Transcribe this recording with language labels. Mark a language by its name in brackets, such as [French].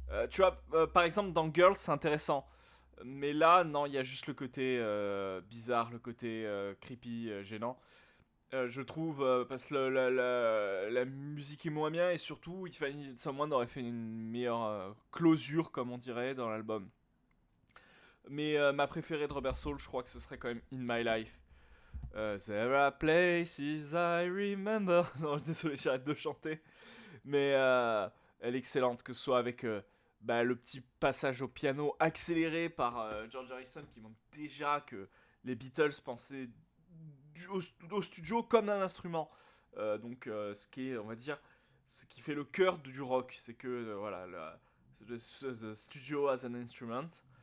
[French] Tu vois, par exemple, dans Girls, c'est intéressant. Mais là, non, il y a juste le côté bizarre, le côté creepy, gênant. Je trouve, parce que la musique est moins bien, et surtout, If I Needed Someone aurait fait une meilleure closure, comme on dirait, dans l'album. Mais ma préférée de Robert Soul, je crois que ce serait quand même In My Life. [English] There are places I remember. [French] Non, désolé, j'arrête de chanter. Mais elle est excellente, que ce soit avec le petit passage au piano accéléré par George Harrison, qui montre déjà que les Beatles pensaient au studio comme un instrument. Ce qui est, on va dire, ce qui fait le cœur du rock, c'est que voilà, [English] the studio as an instrument.